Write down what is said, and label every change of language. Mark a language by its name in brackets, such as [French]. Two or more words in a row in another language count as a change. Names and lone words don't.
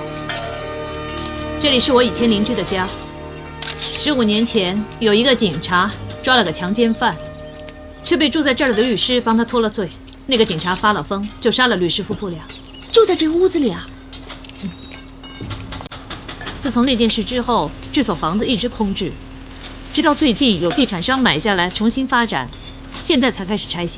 [Chinese] 這裡是我以前鄰居的家。15年前，有一個警察抓了個強姦犯，卻被住在這兒的律師幫他脫了罪。那個警察發了瘋，就殺了律師夫婦倆。就在這屋子裡啊！自從那件事之後，這所房子一直空置，直到最近有地產商買下來重新發展，現在才開始拆卸。